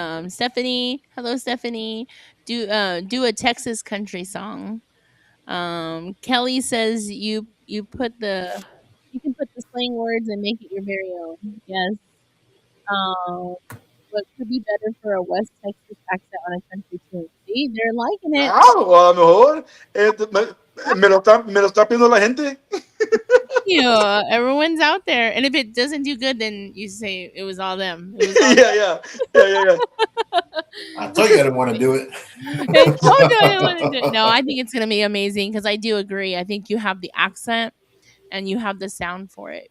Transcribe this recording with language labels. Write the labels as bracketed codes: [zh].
[en] Stephanie, hello Stephanie. Do a Texas country song. Kelly says you put the slang words and make it your very own. Yes. Um, what could be better for a West Texas accent on a country tune? See, they're liking it. [es] Claro, a lo mejor me lo está pidiendo la gente. [en] Yeah, everyone's out there. And if it doesn't do good, then you say it was all them. It was all Yeah, yeah, yeah, yeah, yeah. I told you I didn't want to do it. Hey, don't do it. Want to do it. No, I think it's gonna be amazing because I do agree. I think you have the accent and you have the sound for it.